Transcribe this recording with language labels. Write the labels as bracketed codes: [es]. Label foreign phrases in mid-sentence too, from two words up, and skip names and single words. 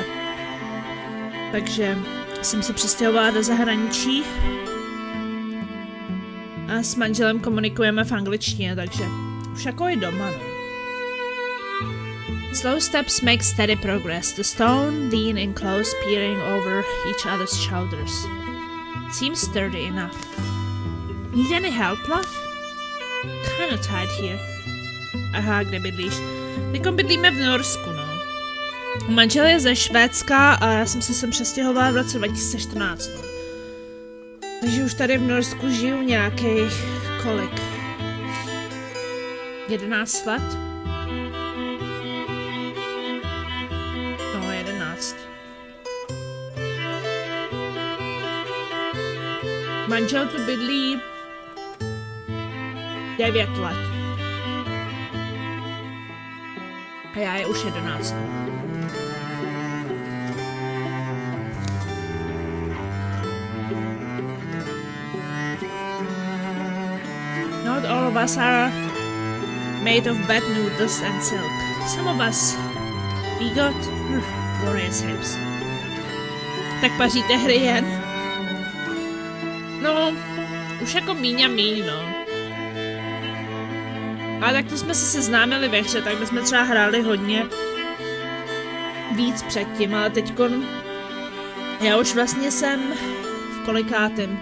[cs] Takže jsem se přestěhovala do zahraničí. A s manželem komunikujeme v angličtině, takže už jako je doma, no. [en] Slow steps make steady progress. The stone lean in close, peering over each other's shoulders. Seems sturdy enough. Need any help, love? kinda tired here. [cs] Aha, kde bydlíš? Teďko bydlíme v Norsku, no. Manžel je ze Švédska a já jsem se sem přestěhovala v roce 2014, no. Takže už tady v Norsku žiju nějakých, kolik? 11 let? No, 11. Manžel tu bydlí 9 let. A já je už 11. [en] Not all of us are made of bad noodles and silk. Some of us we got glorious hips. [cs] Tak paříte hry jen? No, už jako míň a míň, no. Ale tak to jsme se seznámili ve hře, tak bychom třeba hráli hodně víc předtím, ale teďkon já už vlastně jsem v kolikátém?